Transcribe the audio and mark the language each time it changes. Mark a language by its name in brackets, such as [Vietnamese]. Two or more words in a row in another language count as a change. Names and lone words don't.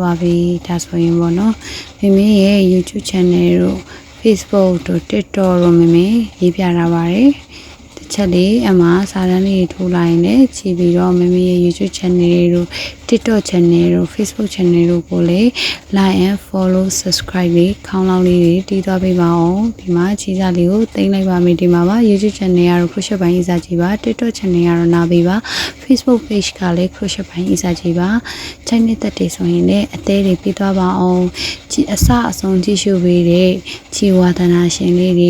[Burmese] ပါပြီဒါဆိုရင်ပေါ့နော်မိမိရဲ့ [English] YouTube channel [Burmese] တို့ Facebook တို့ TikTok တို့မိမိရေးပြထားပါတယ်တစ်ချက်လေးအမှားစာတန်းလေးထိုးလိုက်ရင်လည်းကြည့်ပြီးတော့မိမိရဲ့ [English] YouTube channel [Burmese] တို့ [English] TikTok channel [Burmese] တို့ [English] Facebook channel [Burmese] တို့ကိုလည်း [English] like and follow subscribe [Burmese] လေးခေါင်းလောင်းလေးတွေတီးသွားပေးပါအောင်ဒီမှာခြေစားလေးကိုတင်လိုက်ပါမယ်ဒီမှာပါ [English] YouTube channel [Burmese] ကတော့ crochet ပိုင်းအစားကြီးပါ [English] TikTok channel [Burmese] ကတော့နာပေးပါ [English] Facebook page [Burmese] ကလည်း crochet ပိုင်းအစားကြီးပါချိန်နှစ်သက်ဆိုရင်လည်းအသေးတွေပြီးသွားပါအောင်အစအဆုံးကြည့်ရှုပေးတဲ့ခြေဝါသနာရှင်လေးတွေ